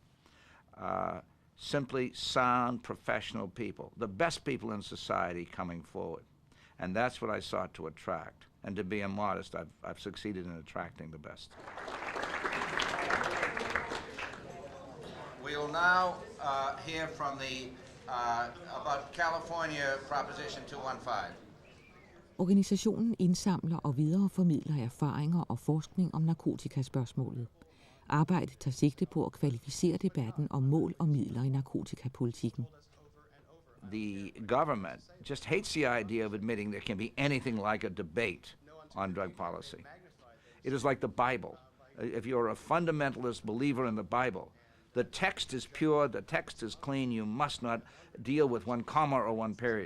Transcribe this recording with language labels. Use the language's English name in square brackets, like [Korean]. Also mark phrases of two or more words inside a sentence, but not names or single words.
[English] Simply sound professional people, the best people in society coming forward. And that's what I sought to attract. And to be immodest, I've succeeded in attracting the best. We will now hear from the about California Proposition 215. [Danish] Organisationen indsamler og videreformidler erfaringer og forskning om narkotikaspørgsmålet. Arbejdet tager sigte på at kvalificere debatten om mål og midler i narkotikapolitikken. [English] The government just hates the idea of admitting there can be anything like a debate on drug policy. It is like the Bible. If you're a fundamentalist believer in the Bible, the text is pure, the text is clean, you must not deal with one comma or one period.